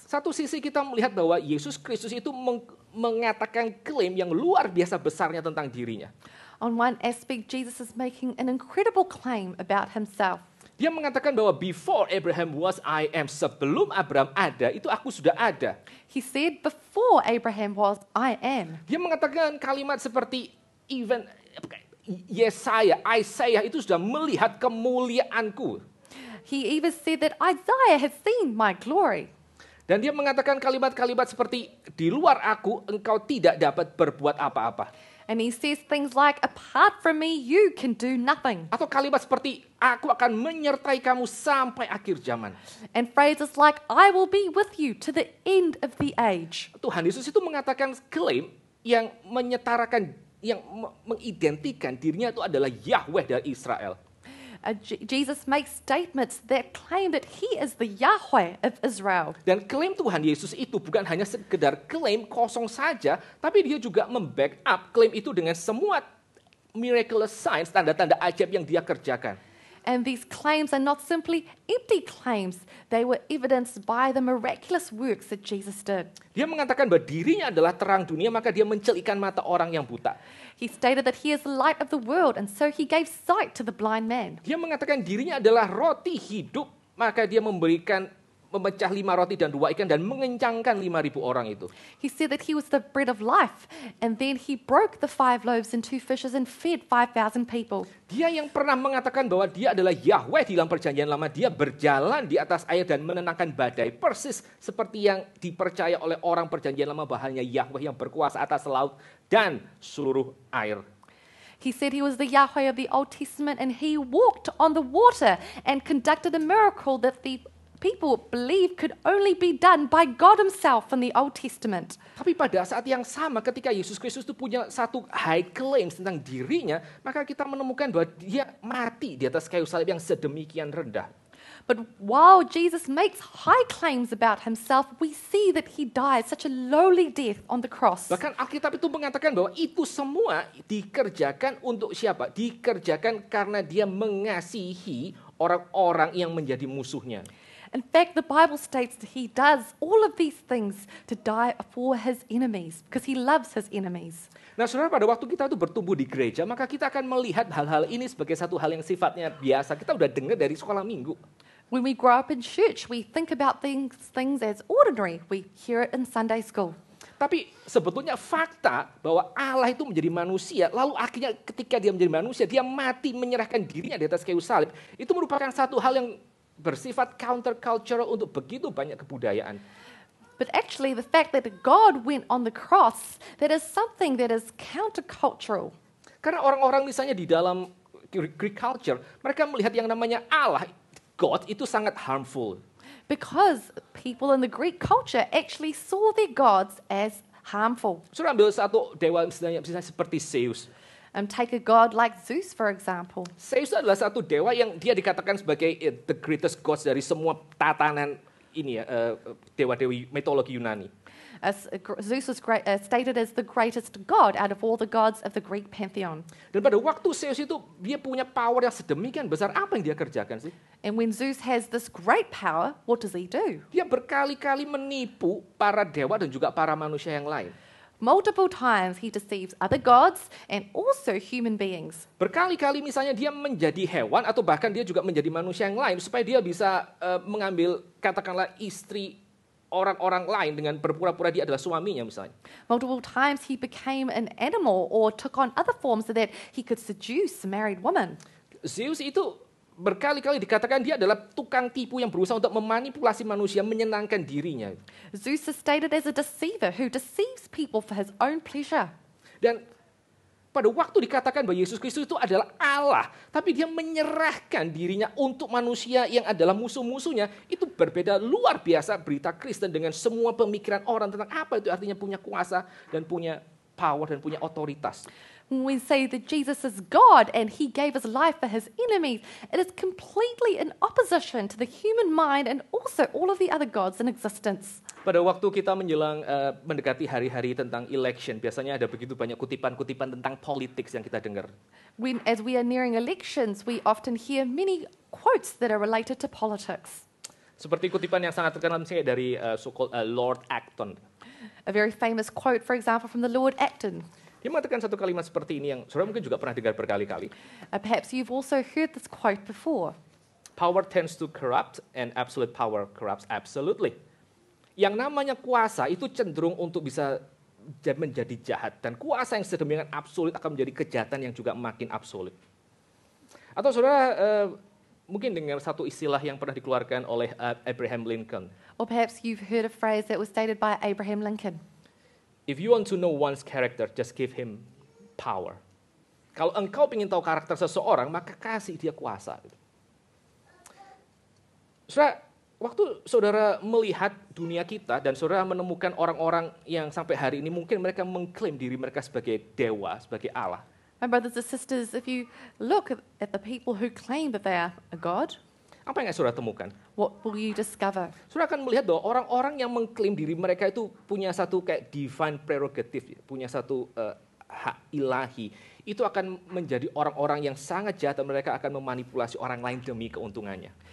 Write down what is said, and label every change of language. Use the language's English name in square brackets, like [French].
[Indonesian] Satu sisi kita melihat bahwa Yesus Kristus itu mengatakan klaim yang luar biasa besarnya tentang dirinya. [English] On one aspect, Jesus is making an incredible claim about himself. [Indonesian] Dia mengatakan bahwa [English] before Abraham was, I am. [Indonesian] Sebelum Abraham ada, itu aku sudah ada. [English] He said, before Abraham was, I am. [Indonesian] Dia mengatakan kalimat seperti even Isaiah itu sudah melihat kemuliaanku. [English] He even said that Isaiah has seen my glory. [Indonesian] Dan dia mengatakan kalimat-kalimat seperti di luar aku engkau tidak dapat berbuat apa-apa. [English] And he says things like, apart from me, you can do nothing. [Indonesian] Atau kalimat seperti aku akan menyertai kamu sampai akhir zaman. [English] And phrases like, I will be with you to the end of the age. [Indonesian] Tuhan Yesus itu mengatakan klaim yang menyetarakan yang mengidentikan dirinya itu adalah Yahweh dari Israel. [English] Jesus makes statements that claim that he is the Yahweh of Israel. [Indonesian] Dan klaim Tuhan Yesus itu bukan hanya sekedar klaim kosong saja, tapi dia juga membackup klaim itu dengan semua [English] miraculous signs, [Indonesian] tanda-tanda ajaib yang dia kerjakan. [English] And these claims are not simply empty claims. They were evidenced by the miraculous works that Jesus did. [Indonesian] Dia mengatakan bahwa dirinya adalah terang dunia, maka dia mencelikkan mata orang yang buta. [English] He stated that he is the light of the world, and so he gave sight to the blind man. [Indonesian] Dia mengatakan dirinya adalah roti hidup, maka dia memecah 5 roti dan 2 ikan dan mengenyangkan 5.000 orang itu. [English] He said that he was the bread of life, and then he broke the 5 loaves and 2 fishes and fed 5,000 people. [Indonesian] Dia yang pernah mengatakan bahwa dia adalah Yahweh di dalam perjanjian lama, dia berjalan di atas air dan menenangkan badai, persis seperti yang dipercaya oleh orang perjanjian lama bahwa hanya Yahweh yang berkuasa atas laut dan seluruh air. [English] He said he was the Yahweh of the Old Testament, and he walked on the water and conducted a miracle that the people believe could only be done by God himself in the Old Testament. [Indonesian] Tapi pada saat yang sama ketika Yesus Kristus itu punya satu [English] high claims [Indonesian] tentang dirinya, maka kita menemukan bahwa dia mati di atas kayu salib yang sedemikian rendah. [English] But while Jesus makes high claims about himself, we see that he died such a lowly death on the cross. [Indonesian] Bahkan Alkitab itu mengatakan bahwa itu semua dikerjakan untuk siapa? Dikerjakan karena dia mengasihi orang-orang yang menjadi musuhnya. [English] In fact, the Bible states that he does all of these things to die for his enemies, because he loves his enemies. [Indonesian] Nah, saudara, pada waktu kita itu bertumbuh di gereja, maka kita akan melihat hal-hal ini sebagai satu hal yang sifatnya biasa. Kita udah dengar dari sekolah minggu. [English] When we grow up in church, we think about things as ordinary. We hear it in Sunday school. [Indonesian] Tapi sebetulnya fakta bahwa Allah itu menjadi manusia, lalu akhirnya ketika dia menjadi manusia, dia mati menyerahkan dirinya di atas kayu salib. Itu merupakan satu hal yang bersifat countercultural untuk begitu banyak kebudayaan. [English] But actually, the fact that God went on the cross, that is something that is countercultural. [Indonesian] Karena orang-orang misalnya di dalam [English] Greek culture, [Indonesian] mereka melihat yang namanya Allah, God, itu sangat harmful. [English] Because people in the Greek culture actually saw their gods as harmful. [Indonesian] Sudah ambil satu dewa misalnya seperti Zeus. [English] Take a god like Zeus, for example. [Indonesian] Zeus adalah satu dewa yang dia dikatakan sebagai [English] the greatest gods [Indonesian] dari semua tatanan ini ya, dewa-dewi mitologi Yunani. [English] Zeus was stated as the greatest god out of all the gods of the Greek pantheon. [Indonesian] Dan pada waktu Zeus itu dia punya power yang sedemikian besar, apa yang dia kerjakan sih? [English] And when Zeus has this great power, what does he do? [Indonesian] Dia berkali-kali menipu para dewa dan juga para manusia yang lain. [English] Multiple times he deceives other gods and also human beings. [Indonesian] Berkali-kali misalnya dia menjadi hewan atau bahkan dia juga menjadi manusia yang lain supaya dia bisa mengambil katakanlah istri orang-orang lain dengan berpura-pura dia adalah suaminya misalnya. [English] Multiple times he became an animal or took on other forms so that he could seduce married women. [Indonesian] Zeus itu berkali-kali dikatakan dia adalah tukang tipu yang berusaha untuk memanipulasi manusia, menyenangkan dirinya. [English] Zeus is stated as a deceiver who deceives people for his own pleasure. [Indonesian] Dan pada waktu dikatakan bahwa Yesus Kristus itu adalah Allah, tapi dia menyerahkan dirinya untuk manusia yang adalah musuh-musuhnya, itu berbeda luar biasa berita Kristen dengan semua pemikiran orang tentang apa itu artinya punya kuasa dan punya power dan punya otoritas. [English] When we say that Jesus is God and he gave his life for his enemies, it is completely in opposition to the human mind and also all of the other gods in existence. [Indonesian] Pada waktu kita menjelang mendekati hari-hari tentang election, biasanya ada begitu banyak kutipan-kutipan tentang politik yang kita dengar. [English] As we are nearing elections, we often hear many quotes that are related to politics. [Indonesian] Seperti kutipan yang sangat terkenal misalnya dari [English] so-called [Indonesian] Lord Acton. [English] A very famous quote, for example, from the Lord Acton. [Indonesian] Dia mengatakan satu kalimat seperti ini yang saudara mungkin juga pernah dengar berkali-kali. [English] Perhaps you've also heard this quote before. Power tends to corrupt and absolute power corrupts absolutely. [Indonesian] Yang namanya kuasa itu cenderung untuk bisa menjadi jahat. Dan kuasa yang sedemikian absolut akan menjadi kejahatan yang juga makin absolut. Atau saudara mungkin dengar satu istilah yang pernah dikeluarkan oleh Abraham Lincoln. [English] Or perhaps you've heard a phrase that was stated by Abraham Lincoln. If you want to know one's character, just give him power. [Indonesian] Kalau engkau ingin tahu karakter seseorang, maka kasih dia kuasa. Saudara, waktu saudara melihat dunia kita dan saudara menemukan orang-orang yang sampai hari ini mungkin mereka mengklaim diri mereka sebagai dewa, sebagai Allah. [English] My brothers and sisters, if you look at the people who claim that they are a God, [Indonesian] Apa yang saudara temukan? [English] what will you discover? [Indonesian] Saudara akan melihat bahwa orang-orang yang mengklaim diri mereka itu punya satu kayak [English] divine prerogative, [Indonesian] punya satu hak ilahi. Itu akan menjadi orang-orang yang sangat jahat dan mereka akan memanipulasi orang lain demi keuntungannya.